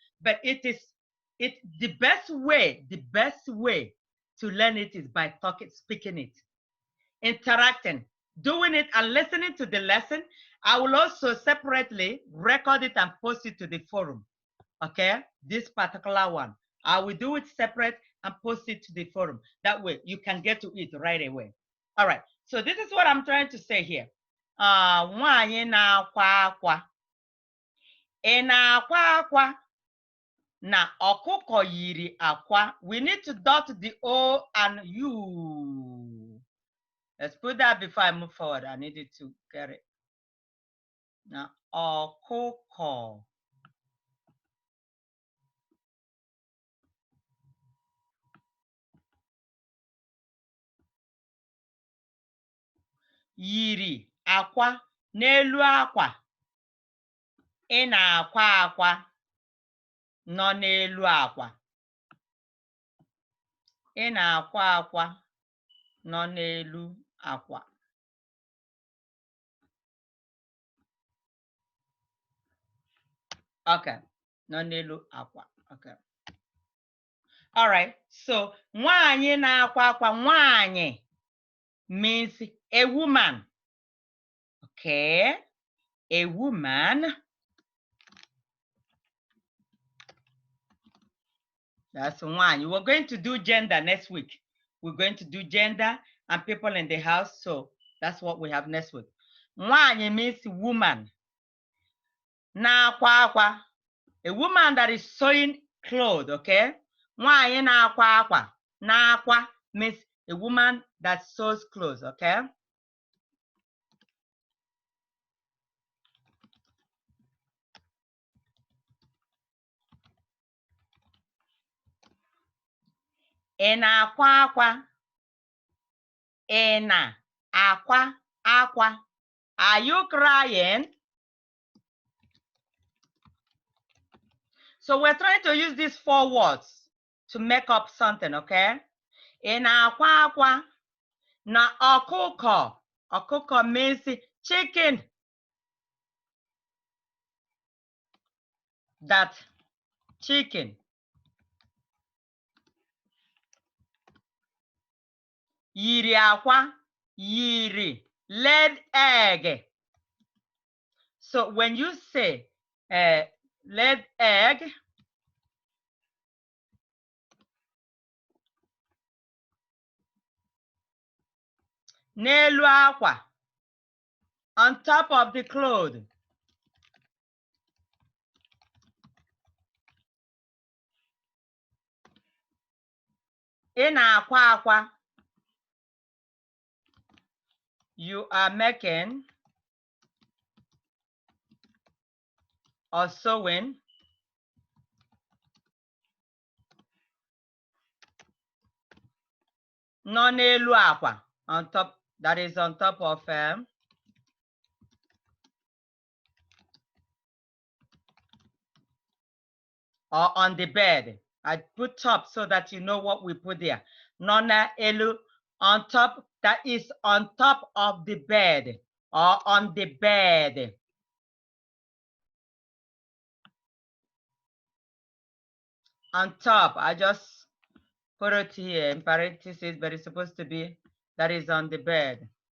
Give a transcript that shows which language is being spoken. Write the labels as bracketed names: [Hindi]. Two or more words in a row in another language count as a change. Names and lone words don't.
[English] But the best way to learn it is by speaking it, interacting, doing it and listening to the lesson. I will also separately record it and post it to the forum. Okay, this particular one, I will do it separate and post it to the forum. That way you can get to it right away. All right, so this is what I'm trying to say here. [Igbo] Nwanyị na-akwa akwa. Ị na-akwa akwa na ọkụkọ yiri akwa. [English] We need to dot the O and U. Let's put that before I move forward. I needed to get it. Now, [Igbo] ọkụkọ yiri akwa n'elu akwa. Ị na-akwa akwa nọ n'elu akwa. Ị na-akwa akwa nọ n'elu akwa. Okay, nọ n'elu akwa. [English] Okay. All right, so [Igbo] nwanyị na-akwa akwa, [English] nwanyị means a woman. Okay, a woman. That's one. We're going to do gender next week. We're going to do gender and people in the house. So that's what we have next week. Nwanyị means woman. [Igbo] Na-akwa akwa, [English] a woman that is sewing clothes, okay? [Igbo] Nwanyị na-akwa akwa. [English] Na-akwa means a woman that sews clothes, okay? [Igbo] Ị na-akwa akwa. Ị na-akwa akwa. [English] Are you crying? So we're trying to use these 4 words to make up something, okay? [Igbo] Ị na-akwa akwa na ọkụkọ. [English] Ọkụkọ means chicken. That chicken. [Igbo] Yiri akwa. Yiri. [English] Laid egg. So when you say laid egg, [Igbo] n'elu akwa, [English] on top of the cloth. [Igbo] Ị na-akwa akwa. [English] You are making or sewing. [Igbo] Nọ n'elu akwa, [English] on top, that is on top of or on the bed. I put top so that you know what we put there. [Igbo] Nọ n'elu, [English] on top, that is on top of the bed or on the bed. on top. I just put it here in parentheses, but it's supposed to be that is on the bed.